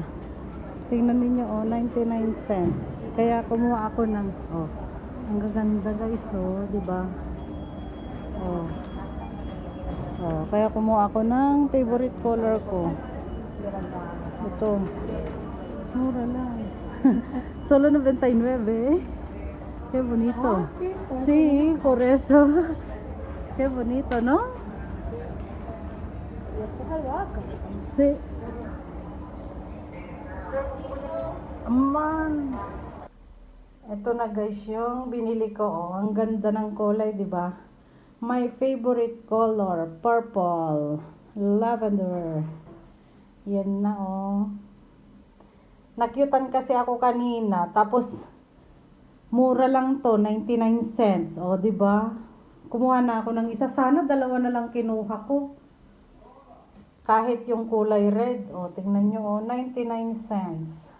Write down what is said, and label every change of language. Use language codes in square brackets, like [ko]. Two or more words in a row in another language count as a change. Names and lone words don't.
[tl] Tingnan ninyo 99 cents. Kaya kumuha ako ng ang gaganda guys di ba? Kaya kumuha ako ng [en] favorite color [tl] ko. Ito. Mura lang. [es] Solo 99. Qué bonito. Sí, por eso. Qué bonito, ¿no? Sí. [en] Man. [tl] Ito na guys yung binili ko. Ang ganda ng kulay, di ba? [en] My favorite color, purple, lavender. [tl] Yan na Nakyutan kasi ako kanina. Tapos mura lang to, 99 cents. Di ba? Kumuha na ako ng isa. Sana dalawa na lang kinuha ko. Kahit yung kulay red. Tingnan nyo 99 cents.